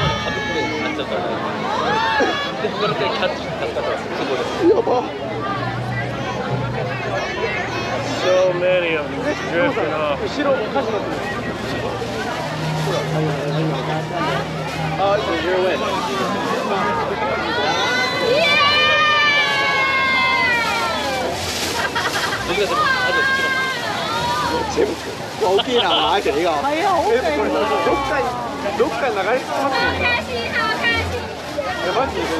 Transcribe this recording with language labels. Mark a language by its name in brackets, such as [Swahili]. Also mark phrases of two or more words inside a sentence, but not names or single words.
[English] So many of them drifting off. Oh, it's your win. [Cantonese] 好堅啊！買一隻呢個。係啊，好勁啊！ [Japanese] 6 回流れてます。やばい。